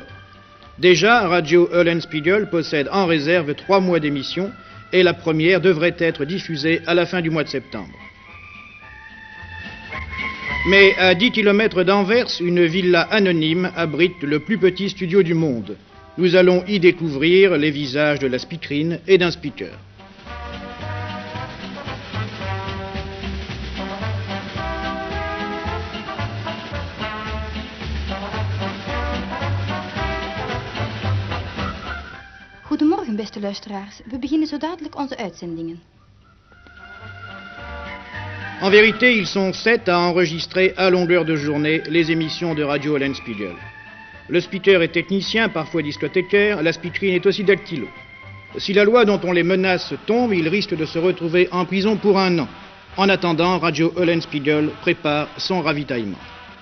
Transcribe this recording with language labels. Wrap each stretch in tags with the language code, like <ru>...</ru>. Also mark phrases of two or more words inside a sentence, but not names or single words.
<fr>Déjà, Radio Eulenspiegel possède en réserve 3 mois d'émission et la première devrait être diffusée à la fin du mois de septembre. Mais à 10 km d'Anvers, une villa anonyme abrite le plus petit studio du monde. Nous allons y découvrir les visages de la speakerine et d'un speaker.</fr> <nl>Goedemorgen, beste luisteraars. We beginnen zo dadelijk onze uitzendingen.</nl> <fr>En vérité, ils sont 7 à enregistrer à longueur de journée les émissions de Radio Eulenspiegel. Le speaker est technicien, parfois discothécaire, la speakerine est aussi dactylo. Si la loi dont on les menace tombe, ils risquent de se retrouver en prison pour 1 an. En attendant, Radio Eulenspiegel prépare son ravitaillement.</fr>